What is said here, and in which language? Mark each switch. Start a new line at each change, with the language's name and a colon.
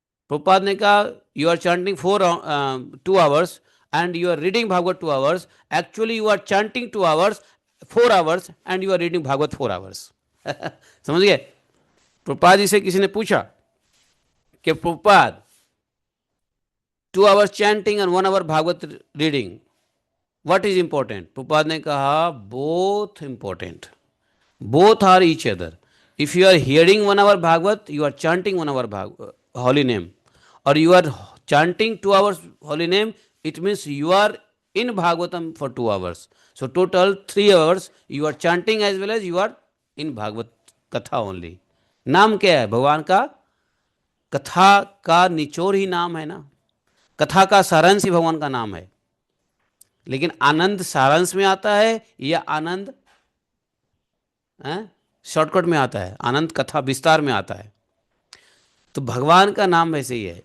Hindi: प्रभुपाद ने कहा
English: You are chanting for 2 hours and you are reading Bhagavat 2 hours, actually you are chanting 2 hours 4 hours and you are reading Bhagavat 4 hours.
Hindi: समझ गए? प्रभुपाद जी से किसी ने पूछा कि Prabhupada
English: 2 hours chanting and 1 hour Bhagavat reading, what is important?
Hindi: Prabhupada ने कहा
English: Both important, both are each other. If you are hearing 1 hour bhagavad, you are chanting 1 hour holy name, or you are chanting 2 hours holy name, it means you are in bhagavatam for 2 hours. So total 3 hours you are chanting as well as you are in bhagavad katha only.
Hindi: नाम क्या है भगवान का? कथा का निचोर ही नाम है ना, कथा का सारांश ही भगवान का नाम है। लेकिन आनंद सारांश में आता है या आनंद शॉर्टकट में आता है? आनंद कथा विस्तार में आता है। तो भगवान का नाम वैसे ही है।